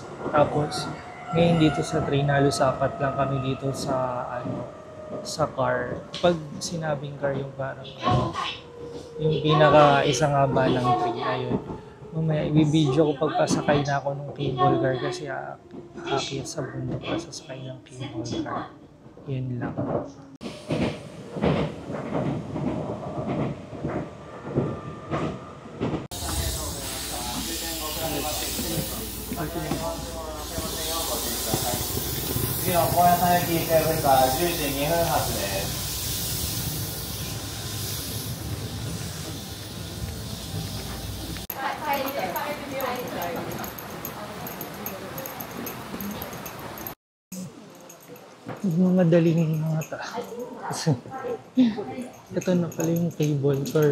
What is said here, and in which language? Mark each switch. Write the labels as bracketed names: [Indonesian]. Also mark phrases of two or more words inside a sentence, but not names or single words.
[Filipino] Tapos ngayon dito sa train, halos 4 lang kami dito sa sa car. Pag sinabing car yung parang yung pinaka isang haba ng train, ayun. Mamaya ibibideo ko pagpasakay na ako ng [English] cable car [Filipino] kasi aakyat sa bundok pa sasakay ng [English] cable car. [Filipino] Yan lang. [Japanese] 次の高野山駅7から10時2分発です。 [Filipino] Madali ng mga tao. Ito na pala yung [English] cable car.